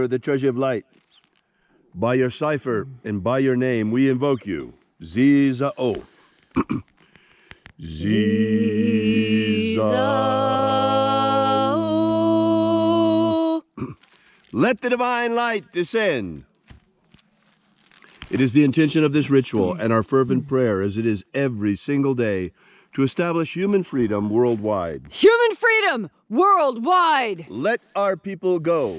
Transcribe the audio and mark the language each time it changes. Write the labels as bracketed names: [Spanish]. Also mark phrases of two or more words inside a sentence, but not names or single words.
[English] of the Treasury of Light, by your cipher and by your name we invoke you. Ziza-O. Ziza-O. Let the divine light descend. It is the intention of this ritual and our fervent prayer, as it is every single day, to establish human freedom worldwide. Human freedom worldwide. Let our people go.